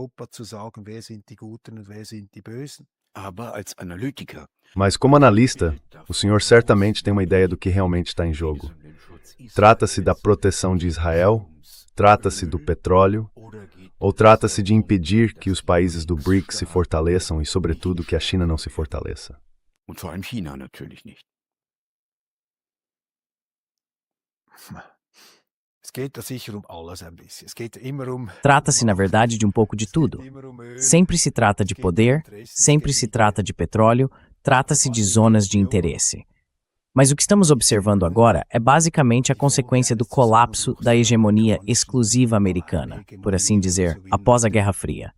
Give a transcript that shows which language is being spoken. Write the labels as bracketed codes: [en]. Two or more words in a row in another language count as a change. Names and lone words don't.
[pt] Mas como analista, o senhor certamente tem uma ideia do que realmente está em jogo. Trata-se da proteção de Israel? Trata-se do petróleo? Ou trata-se de impedir que os países do BRICS se fortaleçam e, sobretudo, que a China não se fortaleça? [de] Und vor allem China natürlich nicht. [pt] Trata-se, na verdade, de um pouco de tudo. Sempre se trata de poder, sempre se trata de petróleo, trata-se de zonas de interesse. Mas o que estamos observando agora é basicamente a consequência do colapso da hegemonia exclusiva americana, por assim dizer, após a Guerra Fria.